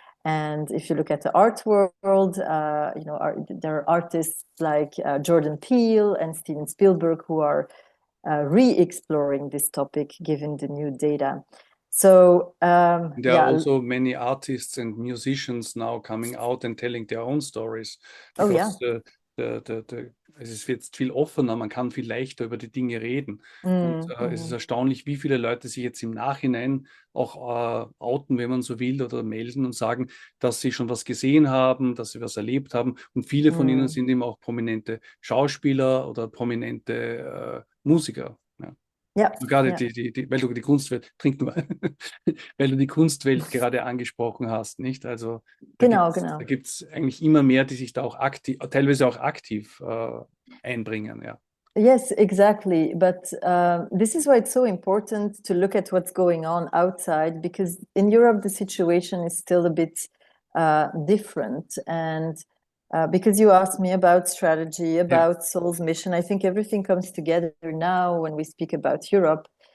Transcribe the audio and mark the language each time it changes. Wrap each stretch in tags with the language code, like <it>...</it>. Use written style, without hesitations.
<en>And if you look at the art world, there are artists like Jordan Peele and Steven Spielberg who are re-exploring this topic given the new data. So there are also many artists and musicians now coming out and telling their own stories. Because</en> <de>es wird viel offener, man kann viel leichter über die Dinge reden. Und es ist erstaunlich, wie viele Leute sich jetzt im Nachhinein auch outen, wenn man so will, oder melden und sagen, dass sie schon was gesehen haben, dass sie was erlebt haben. Und viele von ihnen sind eben auch prominente Schauspieler oder prominente Musiker. Gerade weil du die Kunstwelt, trink nur, weil du die Kunstwelt gerade angesprochen hast, nicht? Also da gibt es eigentlich immer mehr, die sich da auch teilweise auch aktiv einbringen,</de> <en>Yes, exactly. But this is why it's so important to look at what's going on outside, because in Europe the situation is still a bit different. And because you asked me about strategy, about SOL's mission, I think everything comes together now when we speak about Europe.</en>